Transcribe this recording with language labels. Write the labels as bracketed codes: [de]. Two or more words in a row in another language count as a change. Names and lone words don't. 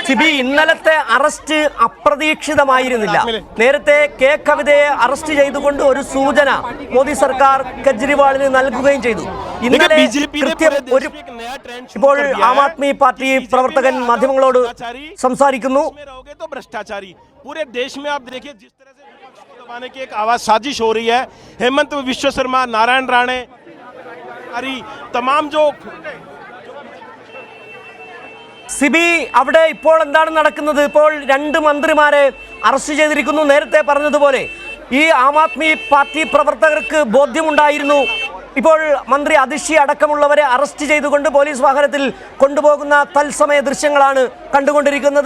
[ml] സിബി, ഇന്നലത്തെ അറസ്റ്റ് അപ്രതീക്ഷിതമായിരുന്നില്ല. നേരത്തെ കെ കവിതയെ അറസ്റ്റ് ചെയ്തുകൊണ്ട് ഒരു സൂചന മോദി സർക്കാർ കെജ്രിവാളിന് നൽകുകയും ചെയ്തു. ഇന്നലെ ഇപ്പോൾ ആം ആദ്മി പാർട്ടി പ്രവർത്തകൻ മാധ്യമങ്ങളോട് സംസാരിക്കുന്നു. [hi] पूरे देश में आप देखिए जिस तरह से विपक्ष को दबाने की एक आवाज साजिश हो रही है। हेमंत विश्व शर्मा, नारायण राणे, तमाम जो [ml] സിബി, അവിടെ ഇപ്പോൾ എന്താണ് നടക്കുന്നത്? ഇപ്പോൾ 2 മന്ത്രിമാരെ അറസ്റ്റ് ചെയ്തിരിക്കുന്നു. നേരത്തെ പറഞ്ഞതുപോലെ ഈ ആം ആദ്മി പാർട്ടി പ്രവർത്തകർക്ക് ബോധ്യമുണ്ടായിരുന്നു. ഇപ്പോൾ മന്ത്രി അതിഷി അടക്കമുള്ളവരെ അറസ്റ്റ് ചെയ്തുകൊണ്ട് പോലീസ് വാഹനത്തിൽ കൊണ്ടുപോകുന്ന തത്സമയ ദൃശ്യങ്ങളാണ് കണ്ടുകൊണ്ടിരിക്കുന്നത്.